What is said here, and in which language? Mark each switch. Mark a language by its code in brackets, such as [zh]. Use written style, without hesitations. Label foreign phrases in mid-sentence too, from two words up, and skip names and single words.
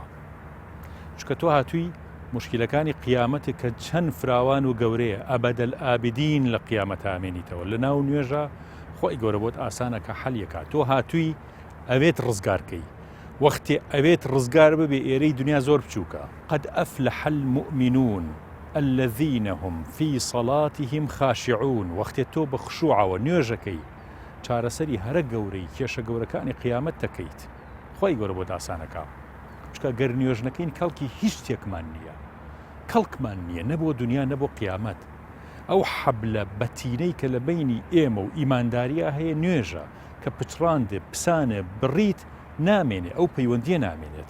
[ckb] چکە تۆ هاتووی مشکلەکانی قیامەتێک کە چەند فراوان و گەورەیە [ar] ئەبەدەل ئابیدین [ckb] لە قیامەت ئامێنیتەوە. لە ناو نوێژە خۆی گەورە بۆت ئاسانە کە حەلیەکە. تۆ هاتووی ئەوێت ڕزگارکەی، وەختی ئەوێت ڕزگار ببێ ئێرەی دنیا زۆر بچووکە. [ar] قەد ئەفلح المؤمنون الذين هم في صلاتهم خاشعون. [ckb] وەختێ تۆ بە خشوعەوە نوێژەکەی چارەسەری هەرە گەورەی کێشە گەورەکانی قیامەت دەکەیت. خۆی گەورە بۆت ئاسانەکە. چکە گەر نوێژنەکەین کەڵکی هیچ شتێکمان نییە، کەڵکمان نییە، نەبووە دنیا نەبوو قیامەت. ئەو حەبلە بەتینەی کە لە بینی ئێمە و ئیمانداریە هەیە نوێژە کە پچڕاندێ پسانێ بڕیت نامێنێ، ئەو پەیوەندیە نامێنێت.